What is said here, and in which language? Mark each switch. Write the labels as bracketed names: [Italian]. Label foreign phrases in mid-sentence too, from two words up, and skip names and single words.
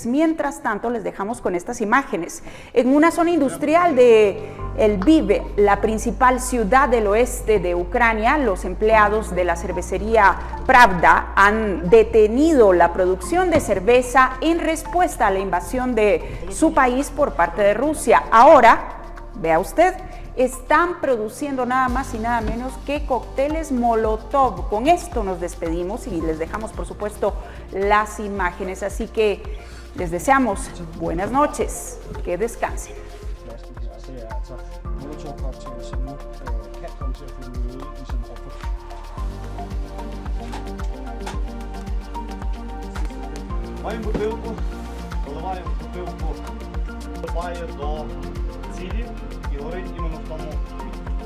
[Spanish] Mientras tanto, les dejamos con estas imágenes. En una zona industrial de Lviv, la principal ciudad del oeste de Ucrania, los empleados de la cervecería Pravda han detenido la producción de cerveza en respuesta a la invasión de su país por parte de Rusia. Ahora, vea usted, están produciendo nada más y nada menos que cócteles Molotov. Con esto nos despedimos y les dejamos, por supuesto, las imágenes. Así que les deseamos buenas noches, que descansen. [Ukrainian] Маємо бутилку, доливаємо бутилку, вступає до цілі і горить іменно в тому